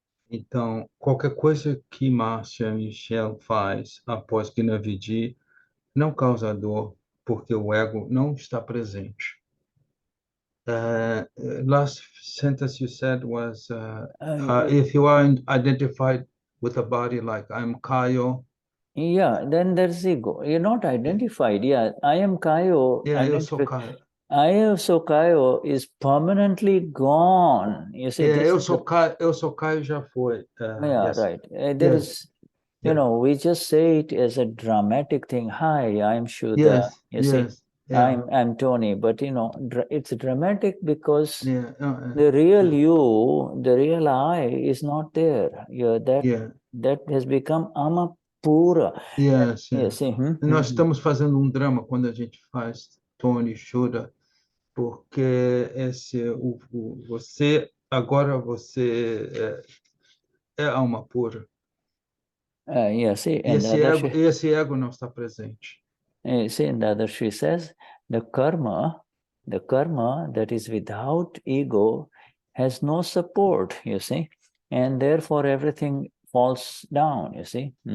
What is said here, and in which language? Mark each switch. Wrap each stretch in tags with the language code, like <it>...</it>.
<pt>Então, qualquer coisa que Márcia Michel faz após Gnavidi não causa dor, porque o ego não está presente.</pt> <en>Last sentence you said was, if you are identified with a body like I'm Kayo. Yeah, then there's ego. You're not identified. Yeah, I am Kayo.</en> <pt>Yeah, eu sou Kayo.</pt> <en>I am so Kayo is permanently gone. You see,</en> <pt>Yeah, eu sou Kayo já foi.</pt> <en>Yeah, Yes. right. There is, you know, we just say it as a dramatic thing. Hi, I'm Shuddha. Yes, See, yeah. I'm Tony. But you know, it's dramatic because Yeah, the real you, the real I, is not there. That has become Amapura. Yes, See,</en> <pt>Nós estamos fazendo um drama quando a gente faz Tony Shuddha, porque você agora você é alma pura.</pt> <en>See,</en> <pt>E</pt> <en>and</en> <pt>esse ego não está presente.</pt> <en>See, and Dadashri says the karma that is without ego has no support, you see, and therefore everything falls down, you see.</en>